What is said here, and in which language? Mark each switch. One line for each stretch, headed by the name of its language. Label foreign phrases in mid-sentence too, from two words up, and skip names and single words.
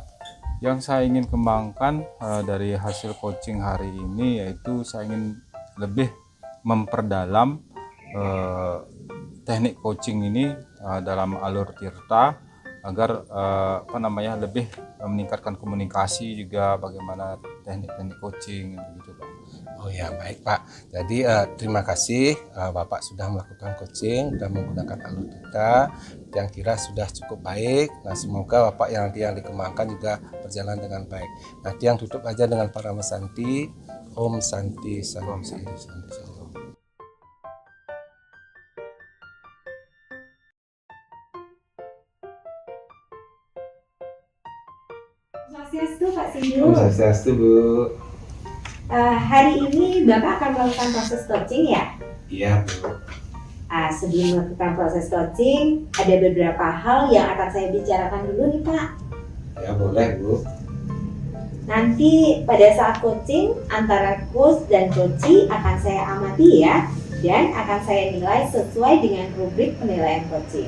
Indonesian: Yang saya ingin kembangkan dari hasil coaching hari ini yaitu saya ingin lebih memperdalam teknik coaching ini dalam alur tirta agar lebih meningkatkan komunikasi, juga bagaimana teknik-teknik coaching gitu Pak. Oh ya baik Pak. Jadi terima kasih Bapak sudah melakukan coaching dan menggunakan alur tirta yang kira sudah cukup baik. Nah semoga Bapak yang nanti yang dikembangkan juga berjalan dengan baik. Nanti yang tutup aja dengan Parama Santi.
Sanskrit: Om Santi Santi Santi Santi.
Indonesian: Swastiastu Pak Sindu.
Sanskrit: Om Swastiastu
Indonesian: Bu. Hari ini Bapak akan melakukan proses coaching ya? Iya Bu. Sebelum melakukan proses coaching, ada beberapa hal yang akan saya bicarakan dulu nih Pak. Ya boleh Bu. Nanti pada saat coaching antara coach dan coachee akan saya amati ya, dan akan saya nilai sesuai dengan rubrik penilaian coaching.